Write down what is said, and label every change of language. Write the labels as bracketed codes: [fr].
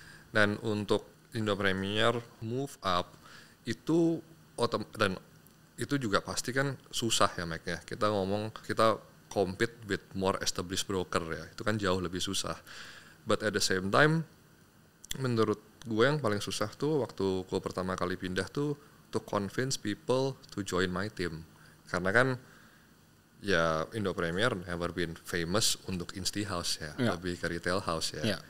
[id] Dan untuk Indo Premier move up itu dan itu juga pasti kan susah ya Mike ya. [en] Kita compete with more established broker ya. [id] Itu kan jauh lebih susah. [en] But at the same time [id] menurut gue yang paling susah tuh waktu gue pertama kali pindah tuh [en] to convince people to join my team. [id] Karena kan ya Indo Premier [en] never been famous [id] untuk Insti House ya, lebih ke retail house ya.